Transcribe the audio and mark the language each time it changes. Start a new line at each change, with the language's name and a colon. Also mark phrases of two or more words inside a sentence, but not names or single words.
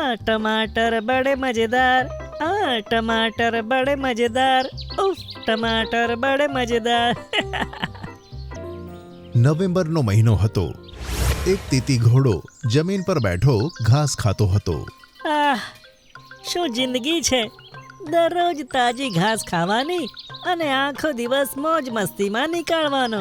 Hindi: टमाटर बड़े मजेदार, टमाटर बड़े मजेदार, उफ टमाटर बड़े मजेदार।
Gujarati: નવેમ્બરનો મહિનો હતો. એક તીતી ઘોડો જમીન પર બેઠો ઘાસ ખાતો હતો. આહ, શું જિંદગી છે! દરરોજ તાજી ઘાસ ખાવાની અને આખો દિવસ મોજ મસ્તીમાં નીકાળવાનો.